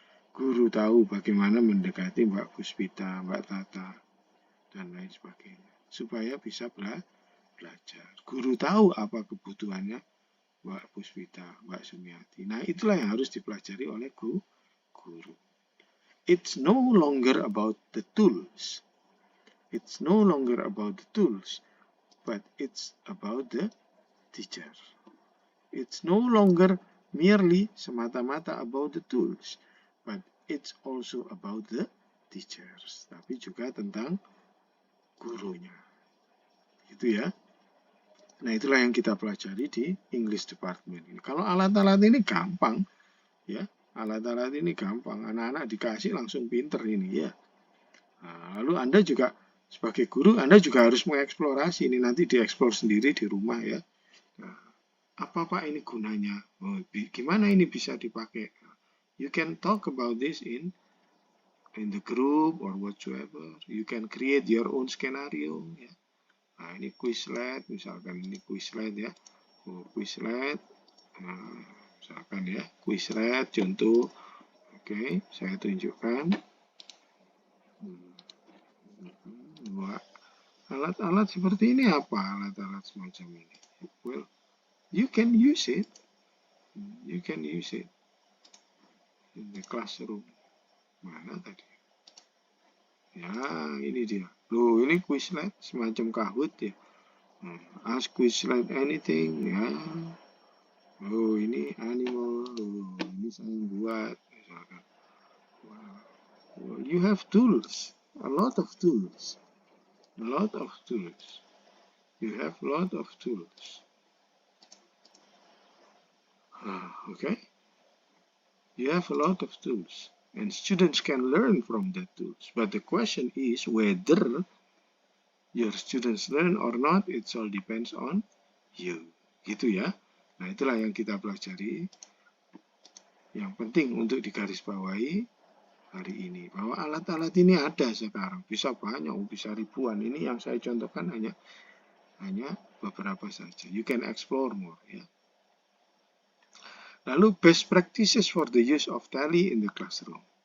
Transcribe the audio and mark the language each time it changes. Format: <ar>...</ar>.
<id>Guru tahu bagaimana mendekati Mbak Puspita, Mbak Tata, dan lain sebagainya. Supaya bisa belajar. Guru tahu apa kebutuhannya Mbak Puspita, Mbak Sumiati. Nah, itulah yang harus dipelajari oleh guru.</id> <en>It's no longer about the tools. It's no longer about the tools, but it's about the teacher. It's no longer merely</en> <id>semata-mata</id> <en>about the tools, but it's also about the teachers.</en> <id>Tapi juga tentang gurunya. Gitu ya. Nah, itulah yang kita pelajari di English Department ini. Kalau alat-alat ini gampang, ya. Alat-alat ini gampang. Anak-anak dikasih langsung pinter ini, ya. Nah, lalu Anda juga sebagai guru, Anda juga harus mengeksplorasi ini, nanti dieksplor sendiri di rumah ya. Nah, apa Pak ini gunanya? Gimana ini bisa dipakai?</id> <en>You can talk about this in the group or whatsoever. You can create your own scenario.</en> <id>Ya. Nah, ini Quizlet, misalkan ini Quizlet ya. Quizlet, misalkan ya, Quizlet contoh. Oke, saya tunjukkan. Wah, alat-alat seperti ini apa? Alat-alat semacam ini.</id> <en>Well, you can use it. You can use it in the classroom.</en> <id>Mana tadi? Ya, ini dia. Loh, ini Quizlet semacam Kahoot ya.</id> <en>Ask Quizlet anything</en> <id>ya. Oh, ini animal. Oh, ini saya buat misalkan.</id> <en>Well, you have tools, a lot of tools, a lot of tools. You have a lot of tools. Okay, you have a lot of tools, and students can learn from the tools. But the question is whether your students learn or not. It all depends on you.</en> <id>Gitu ya. Nah, itulah yang kita pelajari. Yang penting untuk digarisbawahi hari ini, bahwa alat-alat ini ada sekarang, bisa banyak, bisa ribuan. Ini yang saya contohkan hanya beberapa saja.</id> <en>You can explore more ya. Lalu best practices for the use of tally in the classroom.</en>